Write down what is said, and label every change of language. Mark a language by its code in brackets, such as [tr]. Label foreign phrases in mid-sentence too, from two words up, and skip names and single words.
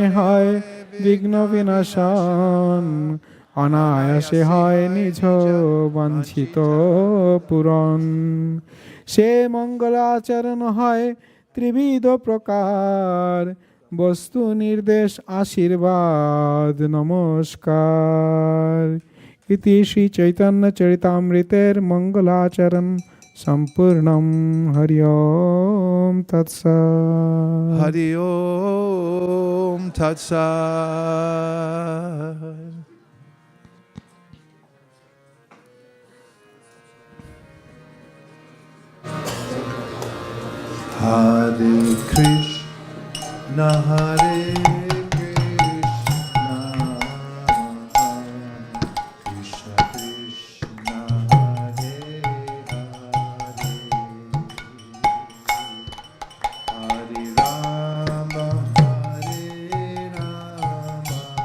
[bn] হয় বিঘ্ন বিনাশন অনায়াসে হয় নিজ বাঞ্ছিত পূরণ সে মঙ্গলাচরণ হয় ত্রিবিধ প্রকার বস্তু নির্দেশ আশীর্বাদ নমস্কার ইতি শ্রী চৈতন্য চরিতামৃতের মঙ্গলাচরণ সম্পূর্ণম [sa] হরি ওম তৎসৎ हरि ॐ तत् सत्. हरे कृष्ण हरे कृष्ण कृष्ण कृष्ण हरे हरे हरे राम हरे राम